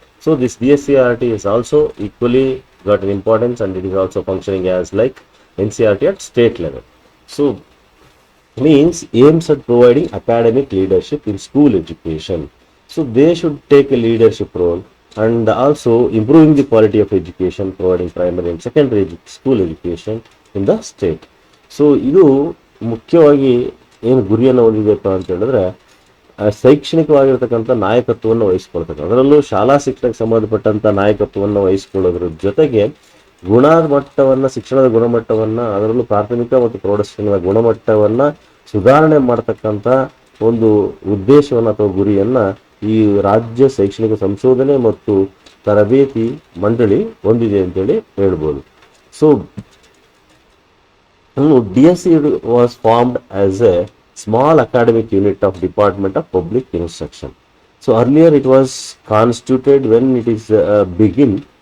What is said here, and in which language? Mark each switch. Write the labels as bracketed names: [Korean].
[English] So this DSCRT is also equally got an importance and it is also functioning as like NCRT at state level. So means aims at providing academic leadership in school education. So they should take a leadership role and also improving the quality of education, providing primary and secondary school education in the state. [Kannada] So ಇದು ಮುಖ್ಯವಾಗಿ ಏನು ಗುರಿಯನ್ನು ಹೊಂದಿದೆಪ್ಪ ಅಂತ ಹೇಳಿದ್ರೆ ಶೈಕ್ಷಣಿಕವಾಗಿರ್ತಕ್ಕಂಥ ನಾಯಕತ್ವವನ್ನು ವಹಿಸ್ಕೊಳ್ತಕ್ಕಂಥ, ಅದರಲ್ಲೂ ಶಾಲಾ ಶಿಕ್ಷಣಕ್ಕೆ ಸಂಬಂಧಪಟ್ಟಂಥ ನಾಯಕತ್ವವನ್ನು ವಹಿಸ್ಕೊಳ್ಳೋದ್ರ ಜೊತೆಗೆ ಗುಣಮಟ್ಟವನ್ನು, ಶಿಕ್ಷಣದ ಗುಣಮಟ್ಟವನ್ನು, ಅದರಲ್ಲೂ ಪ್ರಾಥಮಿಕ ಮತ್ತು ಪ್ರೌಢಶಿಕ್ಷಣದ ಗುಣಮಟ್ಟವನ್ನು ಸುಧಾರಣೆ ಮಾಡ್ತಕ್ಕಂಥ ಒಂದು ಉದ್ದೇಶವನ್ನು ಅಥವಾ ಗುರಿಯನ್ನು ಈ ರಾಜ್ಯ ಶೈಕ್ಷಣಿಕ ಸಂಶೋಧನೆ ಮತ್ತು ತರಬೇತಿ ಮಂಡಳಿ ಹೊಂದಿದೆ ಅಂತೇಳಿ ಹೇಳ್ಬೋದು. [English] So DSC was formed as a small academic unit of Department of Public Instruction. So earlier it was constituted when it is begin.